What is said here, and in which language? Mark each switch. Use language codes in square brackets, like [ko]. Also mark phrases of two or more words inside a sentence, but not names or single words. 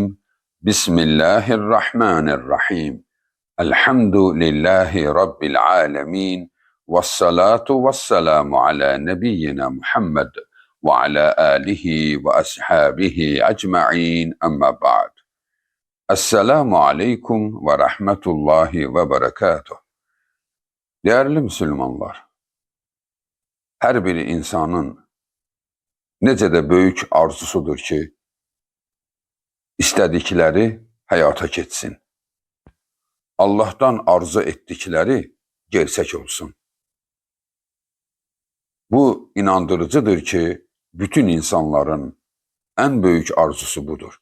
[ar] بسم الله الرحمن الرحيم. الحمد لله رب العالمين. والصلاة والسلام على نبينا محمد وعلى آله وأصحابه أجمعين. أما بعد. السلام عليكم ورحمة الله وبركاته. [tr] Değerli Müslümanlar, her bir insanın [az] necə də böyük arzusudur ki, istədikləri həyata keçsin. Allah'tan arzu etdikləri gerçək olsun. [tr] Bu inandırıcıdır ki, bütün insanların en büyük arzusu budur.